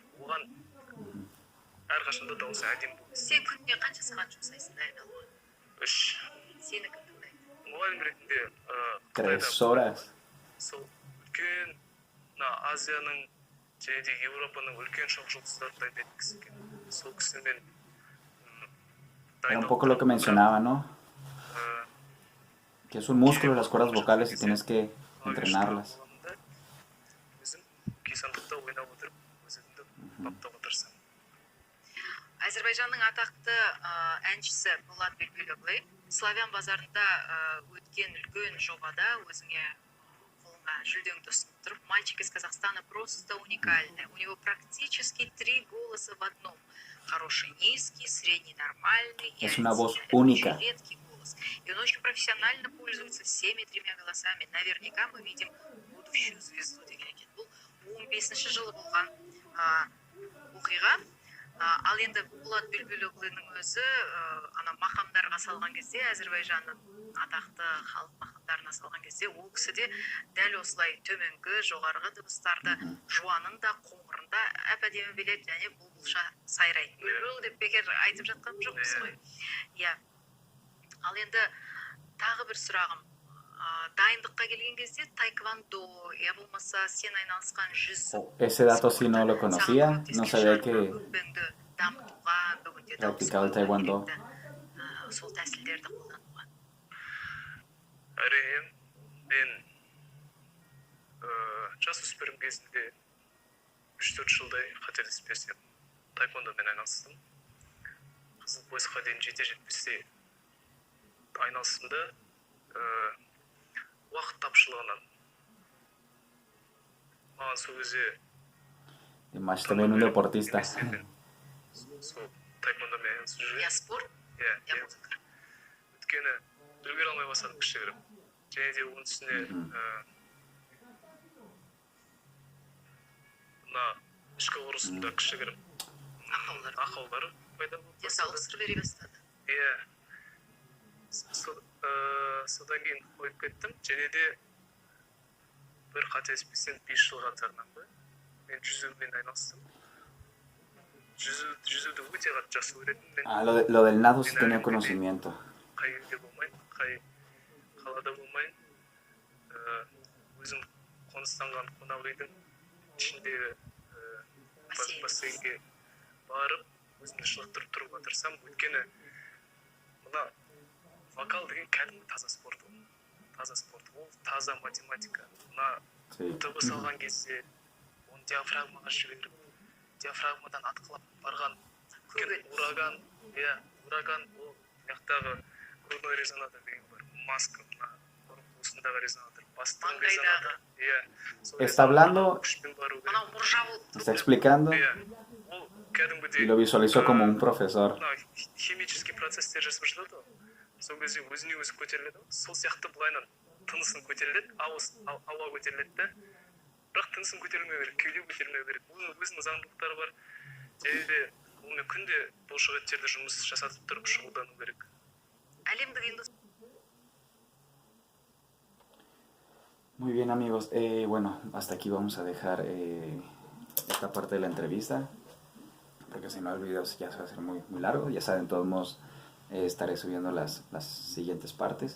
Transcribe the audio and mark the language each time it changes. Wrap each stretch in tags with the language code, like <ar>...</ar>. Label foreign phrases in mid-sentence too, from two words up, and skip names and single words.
<kk>Оған әрқашанда дауысы әдемі болады. Сен күніне қанша сағат жұмсайсың дайындалуға? 3. Сені кім тыңдайды? Мұғалім ретінде</kk> <es>3 horas.</es> <kk>сол үлкен Азияның және де Еуропаның үлкен шоқ жұлдыздарын дайындайтын кісі екен. Сол кісімен</kk> <es>Era un poco lo que mencionaba, ¿no? Que es un músculo las cuerdas vocales y tienes que entrenarlas.</es> <kk>өзім күйсандықта ойнап отырып, өзімді баптауға тырысамын. Әзербайжанның атақты әншісі Болат Белбелоглы Славян базарында өткен үлкен жобада өзіңе қолыңа жүлдеңді ұсынып тұрып,</kk> <ru>мальчик из Казахстана просто уникальный. У него практически 3 голоса в одном. Хороший низкий, средний нормальный и</ru> <es>Es una voz</es> <ru>один.</ru> <es>única.</es> <ru>Очень редкий голос. И он очень профессионально пользуется всеми 3 голосами. Наверняка мы видим будущую звезду</ru> <kk>деген екен. Бұл 15-ші жылы болған оқиға. Ал енді Болат Белбелоглының өзі мақамдарға салған кезде, Әзербайжанның атақты халық мақамдарына салған кезде, ол кісі де дәл осылай төменгі, жоғарғы дыбыстарды жуанын да, қоңырын да әп-әдемі біледі, және бұлбұлша сайрайды. Бүлбүл деп бекер айтып жатқаным жоқпыз ғой. Иә. Ал енді тағы бір сұрағым. Дайындыққа келген кезде таеквондо, я болмаса сен айналысқан жүзу.</kk> <es>Ese dato sí no lo conocía, no sabía que practicaba el taekwondo.</es> <kk>Сол тәсілдерді қолдануға. Әрине, мен жасөспірім кезінде 3-4 жылдай қателеспесем таеквондомен айналыстым. Қызыл поясқа дейін жете-жетпесте айналыстым да уақыт тапшылығынан маған сол кезде</kk> <es>Más también un deportista.</es> <kk>сол таеквондомен айналысып жүрген.</kk> <ru>Я спорт, я музыка.</ru> <kk>Өйткені үлгере алмай бастадым кішігірім. Және де оның үстіне мына ішкі құрысымда кішігірім ақаулар пайда болып денсаулық бастады. сыр бере бастады. Иә. Содан кейін қойып кеттім. Және де бір қателеспесем 5 жыл қатарынан ба мен жүзумен айналыстым. Жүзуді өте қатты жақсы көретінмін. Мен</kk> <es>Lo del nado sí tenía conocimiento.</es> <kk>қай елде болмайын, қай қалада болмайын, өзім қоныстанған қонақ үйдің ішіндегі бассейнге барып, өзімді шынықтырып тұруға тырысамын. Өйткені мына вокал деген кәдімгі таза спорт ол. Таза спорт ол, таза математика. Мына дыбыс алған кезде оны диафрагмаға жіберіп, диафрагмадан атқылап барған ураган, ураган ол мияқтағы</kk> <ru>грудной резонатор</ru> <kk>деген бар. Маска, мына қуысындағы резонатор, бастың резонатор.</kk> <es>Está hablando,</es> <kk>Анау мұржа болып</kk> <es>está explicando</es> <kk>Ол кәдімгідей</kk> <es>y lo visualizó como un profesor.</es> <kk>химический процесстер жасап жатады ғой. Сол кезде өзіне өзі көтеріледі. Сол сияқты былайынан тынысын көтеріледі, ауа көтеріледі да. Бірақ тынысын көтерілмеу керек, кеуде көтерілмеу керек. Оның өзінің заңдылықтары бар. Және де онымен күнде бұлшықеттерді жұмыс жасатып тұрып шұғылдану керек. әлемдік индустрия.</kk> <es>Muy bien, amigos. Bueno, hasta aquí vamos a dejar esta parte de la entrevista, porque si no el video ya se va a hacer muy, muy largo. Ya saben, de todos modos estaré subiendo las siguientes partes.</es>